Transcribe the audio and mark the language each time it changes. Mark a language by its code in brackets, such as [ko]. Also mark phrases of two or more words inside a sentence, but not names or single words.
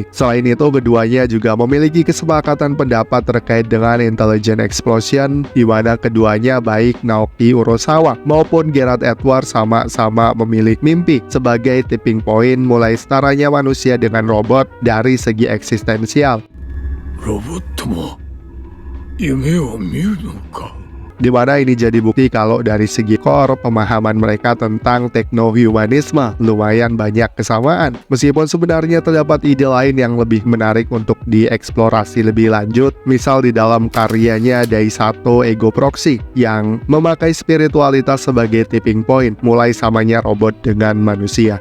[id] Selain itu, keduanya juga memiliki kesepakatan pendapat terkait dengan [en] intelligent explosion, [id] di mana keduanya baik Naoki Urasawa maupun Gareth Edwards sama-sama memilih mimpi sebagai [en] tipping point [id] mulai setaranya manusia dengan robot dari segi eksistensial. [ja] ロボットも夢を見るのか。 [id] Di mana ini jadi bukti kalau dari segi core, pemahaman mereka tentang teknohumanisme lumayan banyak kesamaan. Meskipun sebenarnya terdapat ide lain yang lebih menarik untuk dieksplorasi lebih lanjut, misal di dalam karyanya Daisato Ego Proxy yang memakai spiritualitas sebagai [en] tipping point, [id] mulai samanya robot dengan manusia.